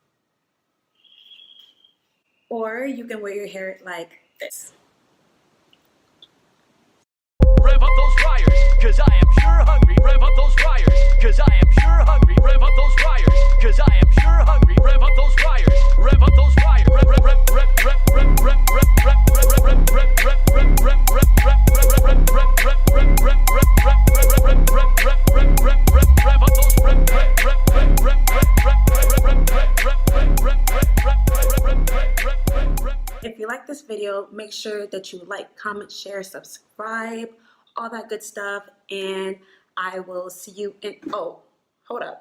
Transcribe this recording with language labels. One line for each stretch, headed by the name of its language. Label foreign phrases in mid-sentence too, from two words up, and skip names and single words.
English: Or you can wear your hair like this. Rev up those fryers, cause I am sure hungry. Rev up those fryers, cause I am sure hungry. Rev up those fryers, cause I am sure hungry. Rev up those fryers, rev up those fryers. Rev rev rev rev rev rev rev rev rev rev rev rev rev rev rev up those rev If you like this video, make sure that you like, comment, share, subscribe, all that good stuff, and I will see you in, oh, hold up.